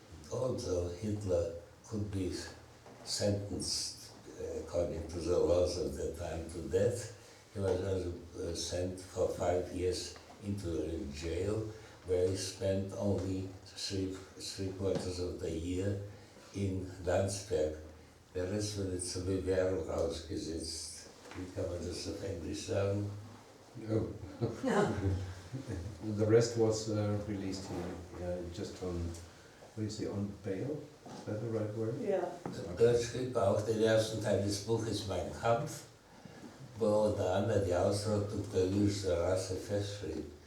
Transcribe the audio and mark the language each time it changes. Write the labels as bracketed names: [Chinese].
[English] Also Hitler could be sentenced, according to the laws of the time, to death. He was also sent for 5 years into a jail, where he spent only three quarters of the year in Landsberg. [German] Der Rest wurde zur Bewährung ausgesetzt. Wie kann man das auf Englisch sagen? [English] No. The rest was released here, just on, what is it, on bail? Is that the right word? [German] Ja. Dort schrieb er auch den ersten Teil des Buches Mein Kampf, wo unter anderem die Ausrottung der jüdischen Rasse festschrieb.